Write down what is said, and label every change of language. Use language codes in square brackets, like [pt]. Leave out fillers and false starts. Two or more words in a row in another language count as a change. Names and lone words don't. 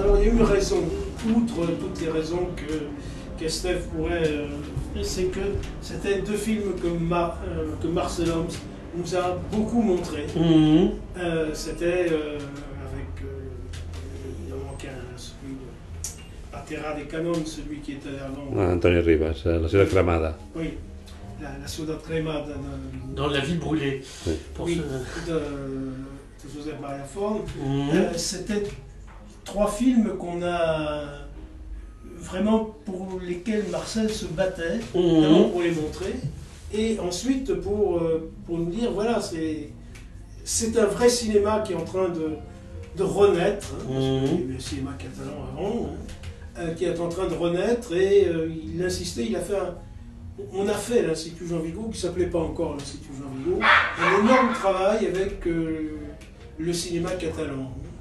[fr] Alors, il y a une raison, outre toutes les raisons que Steph pourrait... c'est que c'était deux films que Marcel Homs nous a beaucoup montré. C'était avec celui de La Terra des Canons, celui qui était avant. Antonio Rivas, La ciudad cremada. Oui, la ciudad cremada. Dans La ville brûlée. Oui, de Josep Maria Forn. C'était 3 films qu'on a vraiment pour lesquels Marcel se battait, d'abord pour les montrer, et ensuite pour nous dire voilà, c'est un vrai cinéma qui est en train de renaître, hein, parce qu'il y avait le cinéma catalan avant, hein, qui est en train de renaître, et il insistait, on a fait l'Institut Jean Vigo, qui ne s'appelait pas encore l'Institut Jean Vigo, un énorme travail avec le cinéma catalan.